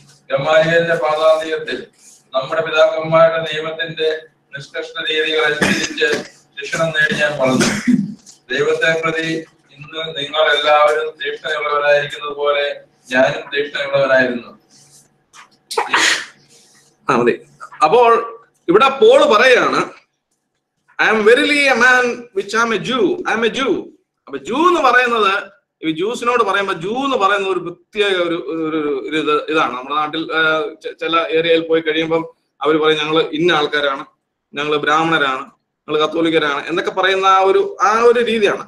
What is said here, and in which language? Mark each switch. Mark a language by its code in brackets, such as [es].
[ml] ഗമാലിയേലിന്റെ പാദാന്ത്യത്തിൽ നമ്മുടെ പിതാക്കന്മാരുടെ നിയമത്തിന്റെ നിഷ്കർഷ രീതികൾ അനുസരിച്ച് ശിക്ഷണം നേടി ഞാൻ വളർന്നു. ദൈവത്തെ പ്രതി ഇന്ന് നിങ്ങൾ എല്ലാവരും തീക്ഷ്ണയുള്ളവരായിരിക്കുന്നത് പോലെ ഞാനും തീക്ഷ്ണയുള്ളവനായിരുന്നു. അപ്പോൾ ഇവിടെ പോൾ പറയാണ്, [en] I am verily a man which I am a Jew. I am a Jew. [ml] അപ്പൊ ജൂ എന്ന് പറയുന്നത്, ഈ ജൂസിനോട് പറയുമ്പോൾ ജൂ എന്ന് പറയുന്ന ഒരു പ്രത്യേക ഒരു ഇതാണ്. നമ്മുടെ നാട്ടിൽ ചില ഏരിയയിൽ പോയി കഴിയുമ്പം അവർ പറയും ഞങ്ങൾ ഇന്ന ആൾക്കാരാണ്, ഞങ്ങൾ ബ്രാഹ്മണരാണ്, ഞങ്ങൾ കത്തോലിക്കരാണ് എന്നൊക്കെ പറയുന്ന ആ ഒരു രീതിയാണ്.